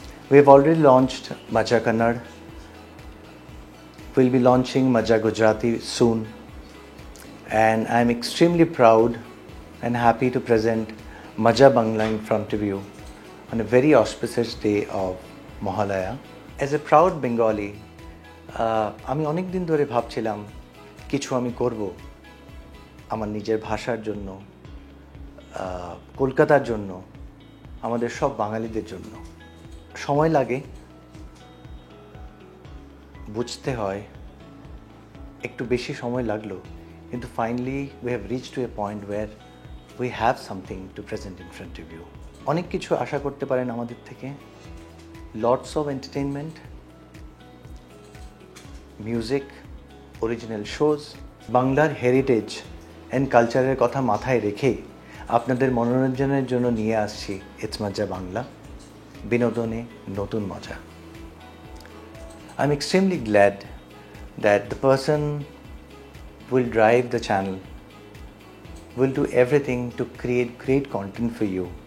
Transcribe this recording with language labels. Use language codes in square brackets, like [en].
[en] We have already launched Majja Kannad. We'll be launching Majja Gujarati soon. And I'm extremely proud and happy to present Majja Bangla in front of you on a very auspicious day of Mohalaya. As a proud Bengali, [bn] আমি অনেক দিন ধরে ভাবছিলাম কিছু আমি করব আমার নিজের ভাষার জন্য, কলকাতার জন্য, আমাদের সব বাঙালিদের জন্য। সময় লাগে, বুঝতে হয়, একটু বেশি সময় লাগলো, কিন্তু [en] Finally we have reach to a point where we have something to present in front of you. [bn] অনেক কিছু আশা করতে পারেন আমাদের থেকে, lots of entertainment, music, original shows. বাংলার হেরিটেজ অ্যান্ড কালচারের কথা মাথায় রেখে আপনাদের মনোরঞ্জনের জন্য নিয়ে আসছি ইটস মজ্জা বাংলা, বিনোদনে নতুন মজা। [en] I'm extremely glad that the person who will drive the channel will do everything to create great content for you.